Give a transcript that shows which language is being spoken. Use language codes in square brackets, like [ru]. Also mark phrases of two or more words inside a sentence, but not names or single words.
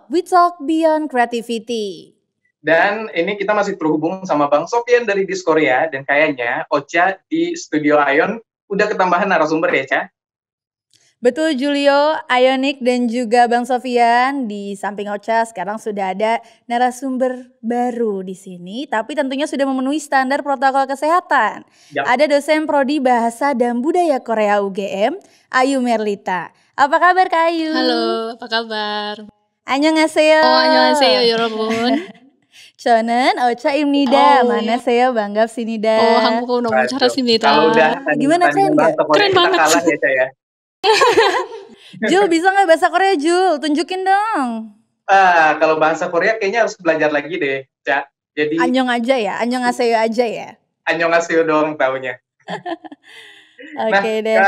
[en] We talk beyond creativity. [id] Dan ini kita masih terhubung sama Bang Sofyan dari Dis Korea, dan kayaknya Ocha di studio Ion udah ketambahan narasumber ya, Ca? Betul, Julio, Ionik dan juga Bang Sofyan. Di samping Ocha sekarang sudah ada narasumber baru di sini, tapi tentunya sudah memenuhi standar protokol kesehatan. Yap. Ada dosen Prodi Bahasa dan Budaya Korea UGM, Ayu Merlita. Apa kabar Kak Ayu? Halo, apa kabar? [ko] 안녕하세요. 안녕하세요, 여러분. 저는 오차입니다. 만나세요, 반갑습니다. 한국어 너무 잘하십니다. [id] Kalau udah Gimana, keren nggak? Keren banget. Kalah ya, Ca, ya. Jul, bisa nggak bahasa Korea, Jul? Tunjukin dong. Kalau bahasa Korea kayaknya harus belajar lagi deh, Ca. Jadi Annyeong aja ya, annyeonghaseyo aja ya. annyeonghaseyo doang taunya. Oke deh.